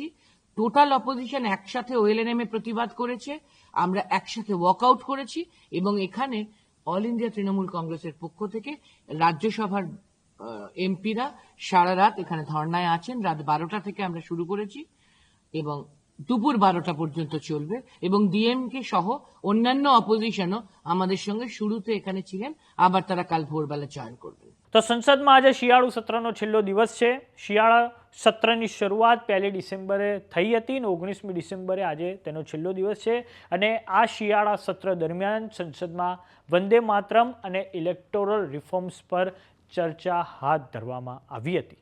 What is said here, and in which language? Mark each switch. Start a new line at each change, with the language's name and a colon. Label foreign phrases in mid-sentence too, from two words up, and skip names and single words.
English: total opposition
Bangla: একসাথে ওএলএনএম এ প্রতিবাদ করেছে, আমরা একসাথে ওয়াকআউট করেছি, এবং এখানে অল ইন্ডিয়া তৃণমূল কংগ্রেসের পক্ষ থেকে রাজ্যসভার এমপিরা সারা রাত এখানে ধর্নায় আছেন। রাত 12টা থেকে আমরা শুরু করেছি এবং দুপুর 12টা পর্যন্ত চলবে, এবং ডিএমকে সহ অন্যান্য অপোজিশনও আমাদের সঙ্গে শুরুতে এখানে ছিলেন, আবার তারা কাল ভোরবেলা জয়েন করবেন।
Gujarati: તો સંસદમાં આજે શિયાળુ સત્રનો છેલ્લો દિવસ છે. શિયાળા સત્રની શરૂઆત 1 ડિસેમ્બરે થઈ હતી અને 19મી ડિસેમ્બરે આજે તેનો છેલ્લો દિવસ છે. અને આ શિયાળા સત્ર દરમિયાન સંસદમાં વંદે માતરમ અને
English: electoral reforms
Gujarati: પર ચર્ચા હાથ ધરવામાં આવી હતી.